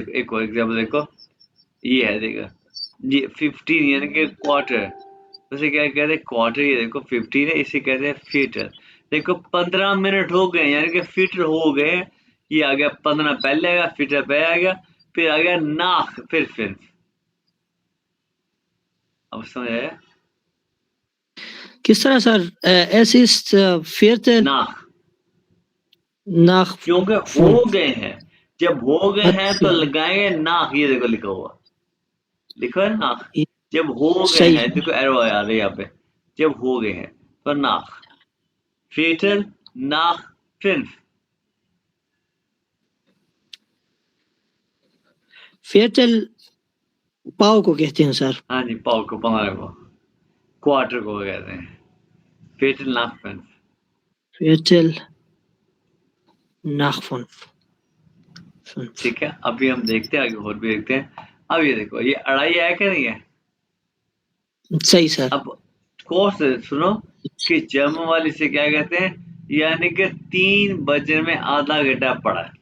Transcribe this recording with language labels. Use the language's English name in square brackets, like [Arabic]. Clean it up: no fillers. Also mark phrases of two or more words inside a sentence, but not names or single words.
[Hindi] देखो एक और एग्जाम्पल देखो, ये है देखो, ये 15 यानी कि क्वार्टर, उसे क्या कहते हैं क्वार्टर, ये देखो 15 है, इसे कहते हैं फीटर। देखो 15 मिनट हो गए यानी कि फीटर हो गए, ये आ गया 15 पहले आ गया, फीटर पहले आ गया, फिर आ गया नाख, फिर अब समझ आया? किस तरह सर? [German] es ist viertel नाख, nach [Hindi] क्योंकि हो 5। गए हैं, जब हो गए हैं तो अच्छा, लगाएंगे नाख, ये देखो लिखा हुआ, लिखा है नाख। ये जब हो गए सही हैं, है। देखो एरो आ रही है यहाँ पे, जब हो गए हैं तो नाख, [German] Viertel nach 5। [Hindi] viertel पाव को कहते हैं सर। हाँ जी, पाव को, 15 को, क्वार्टर को कहते हैं [German] Viertel nach 5। viertel nach 5। [Hindi] ठीक है, अभी हम देखते हैं आगे, और भी देखते हैं। अब ये देखो, ये अढ़ाई है कि नहीं है? सही सर। अब कोर्स सुनो कि जर्मन वाली से क्या कहते हैं, यानी कि 3 बजे में आधा घंटा पड़ा है।